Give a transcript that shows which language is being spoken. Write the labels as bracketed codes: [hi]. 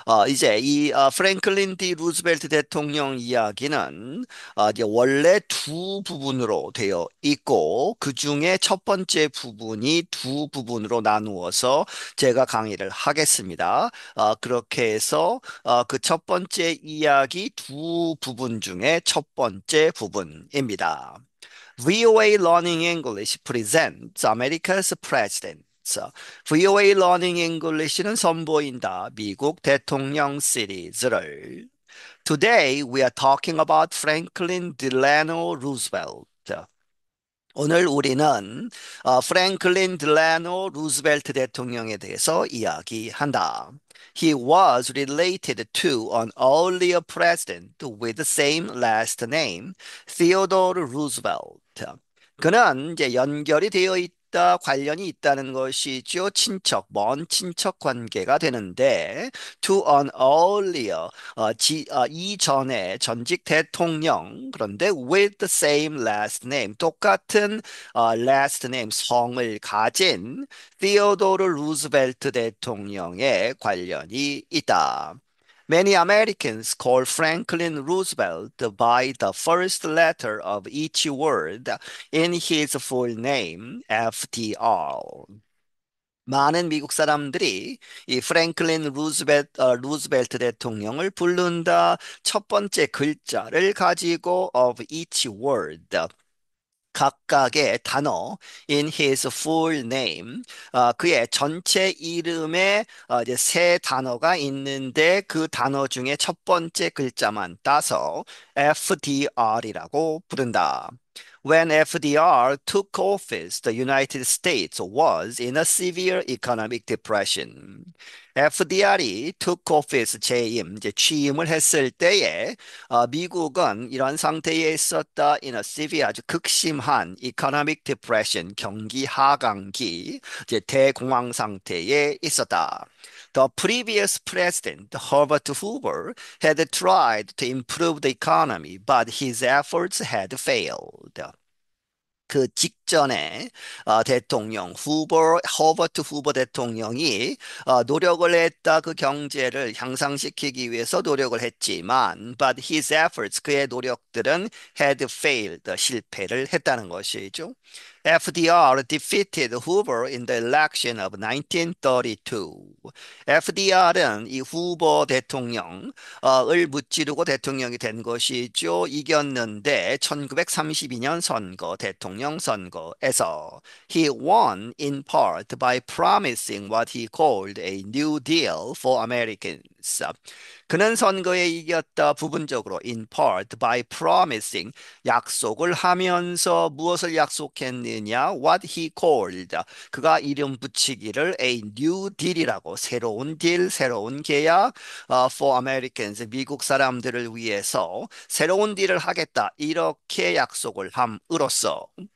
[ko] 이제 이 프랭클린 D. 루즈벨트 대통령 이야기는 이제 원래 두 부분으로 되어 있고, 그 중에 첫 번째 부분이 두 부분으로 나누어서 제가 강의를 하겠습니다. 그렇게 해서 그 첫 번째 이야기 두 부분 중에 첫 번째 부분입니다. [en] VOA Learning English presents America's President. [ko] VOA Learning English는 선보인다. 미국 대통령 시리즈를. [en] Today we are talking about Franklin Delano Roosevelt. [ko] 오늘 우리는 프랭클린 딜라노 루즈벨트 대통령에 대해서 이야기한다. [en] He was related to an earlier president with the same last name, Theodore Roosevelt. [ko] 그는 이제 연결이 되어 있다, 관련이 있다는 것이죠. 친척, 먼 친척 관계가 되는데, [en] to an earlier, [ko] 이전에 전직 대통령, 그런데 [en] with the same last name, [ko] 똑같은 last name, 성을 가진 티오도르 루즈벨트 대통령의 관련이 있다. [en] Many Americans call Franklin Roosevelt by the first letter of each word in his full name, FDR. [ko] 많은 미국 사람들이 이 프랭클린 루즈벨트 대통령을 부른다. 첫 번째 글자를 가지고 [en] of each word. [ko] 각각의 단어 [en] in his full name [ko] 그의 전체 이름에 이제 세 단어가 있는데 그 단어 중에 첫 번째 글자만 따서 FDR이라고 부른다. [en] When FDR took office, the United States was in a severe economic depression. [ko] FDR이 [en] took office [ko] 재임, 이제 취임을 했을 때에 미국은 이런 상태에 있었다. [en] in a severe [ko] 아주 극심한 [en] economic depression [ko] 경기 하강기 이제 대공황 상태에 있었다. [en] The previous president, Herbert Hoover, had tried to improve the economy, but his efforts had failed. [ko] 그 직전에 대통령 허버트 후보 대통령이 노력을 했다. 그 경제를 향상시키기 위해서 노력을 했지만, [en] but his efforts, [ko] 그의 노력들은 [en] had failed, [ko] 실패를 했다는 것이죠. [en] FDR defeated Hoover in the election of 1932. [ko] FDR은 이 후보 대통령을 무찌르고 대통령이 된 것이죠. 이겼는데 1932년 선거, 대통령 선거에서 [en] he won in part by promising what he called a new deal for Americans. [ko] 그는 선거에 이겼다 부분적으로 [en] in part by promising [ko] 약속을 하면서 무엇을 약속했느냐 [en] what he called [ko] 그가 이름 붙이기를 [en] a new deal [ko] 이라고 새로운 딜 새로운 계약 [en] for Americans [ko] 미국 사람들을 위해서 새로운 딜을 하겠다 이렇게 약속을 함으로써